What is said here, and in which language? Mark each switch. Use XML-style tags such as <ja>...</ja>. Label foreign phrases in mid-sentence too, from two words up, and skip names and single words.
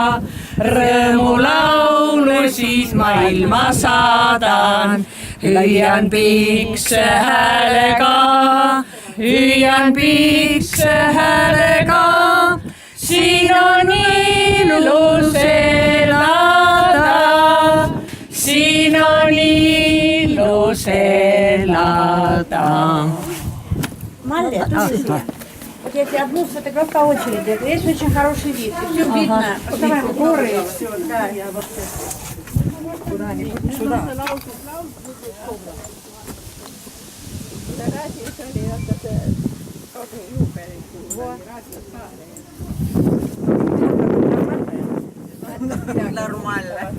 <et>Rõõmulaulu siis ma ilma saadan, hüüan pikse häälega, hüüan pikse häälega. Siin on ilus elada, siin on ilus elada.</et> <ru>Малля, вот я тебе одну сфотографию по очереди. Здесь очень хороший вид. И все видно. Вставай, горы и все. Да, я вот Сюда. Нормально.</ru>